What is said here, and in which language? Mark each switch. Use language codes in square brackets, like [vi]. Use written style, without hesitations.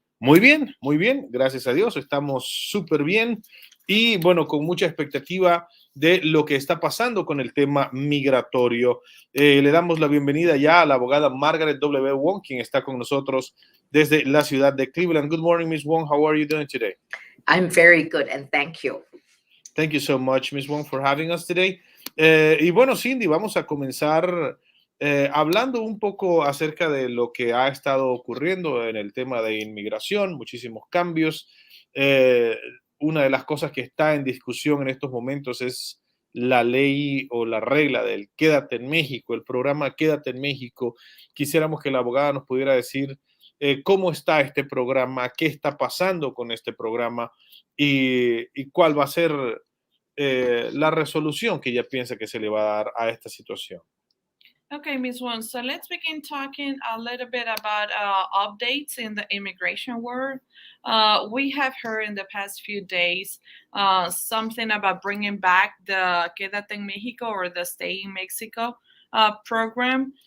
[es] Muy bien, gracias a Dios, estamos súper bien y bueno, con mucha expectativa de lo que está pasando con el tema migratorio. Le damos la bienvenida ya a la abogada Margaret W. Wong, quien está con nosotros desde la ciudad de Cleveland. [en] Good morning, Ms. Wong. How are you doing today? I'm very good, and thank you. Thank you so much, Ms. Wong, for having us today. [es] Y bueno, Cindy, vamos a comenzar hablando un poco acerca de lo que ha estado ocurriendo en el tema de inmigración, muchísimos cambios. Una de las cosas que está en discusión en estos momentos es la ley o la regla del Quédate en México, el programa Quédate en México. Quisiéramos que la abogada nos pudiera decir cómo está este programa, qué está pasando con este programa y cuál va a ser la resolución que ella piensa que se le va a dar a esta situación. [en] Okay, Ms. Wong, so let's begin talking a little bit about updates in the immigration world. We have heard in the past few days something about bringing back the Quédate en México or the Stay in Mexico program.